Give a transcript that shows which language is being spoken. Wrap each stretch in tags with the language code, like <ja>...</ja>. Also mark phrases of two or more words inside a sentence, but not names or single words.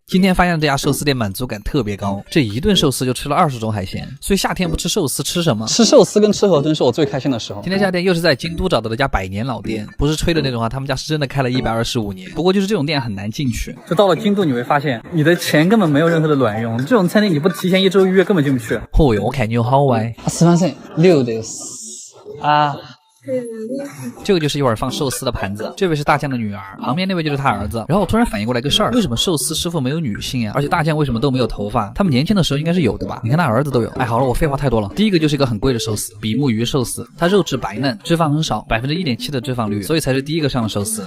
<zh>今天发现这家寿司店满足感特别高，这一顿寿司就吃了20种海鲜，所以夏天不吃寿司吃什么？吃寿司跟吃河豚是我最开心的时候。今天这家店又是在京都找到的一家100年老店，不是吹的那种啊，他们家是真的开了125年。不过就是这种店很难进去。就到了京都，你会发现你的钱根本没有任何的卵用，这种餐厅你不提前1周预约根本进不去。哦哟，我看你有好歪。</zh> <ja>すみません、6です。</ja> <zh>这个就是一会儿放寿司的盘子，这位是大将的女儿，旁边那位就是他儿子。然后我突然反应过来个事儿，为什么寿司师傅没有女性啊？而且大将为什么都没有头发？他们年轻的时候应该是有的吧？你看他儿子都有。哎，好了，我废话太多了。第一个就是一个很贵的寿司，比目鱼寿司，它肉质白嫩，脂肪很少，1.7%的脂肪率，所以才是第一个上的寿司。</zh>